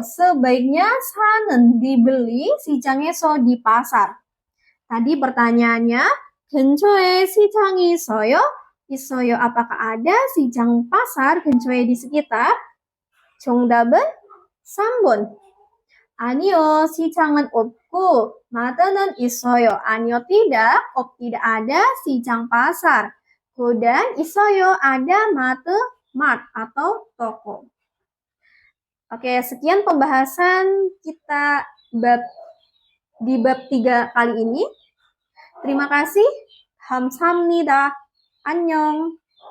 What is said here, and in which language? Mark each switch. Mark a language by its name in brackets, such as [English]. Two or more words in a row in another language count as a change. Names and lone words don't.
[Indonesian] Sebaiknya 사는 dibeli 시장에서 di pasar. Tadi pertanyaannya, [Korean] 근처에 시장이 있어요? 있어요. [Indonesian] Apakah ada 시장 pasar 근처에 di sekitar? [Korean] 정답은 3번. 아니요, 시장은 없고 마트는 있어요. 아니요, [Indonesian] tidak, tidak ada 시장 pasar. Dan 있어요, ada mart atau toko. Oke, sekian pembahasan kita di bab 3 kali ini. Terima kasih. [Korean] 감사합니다. 안녕.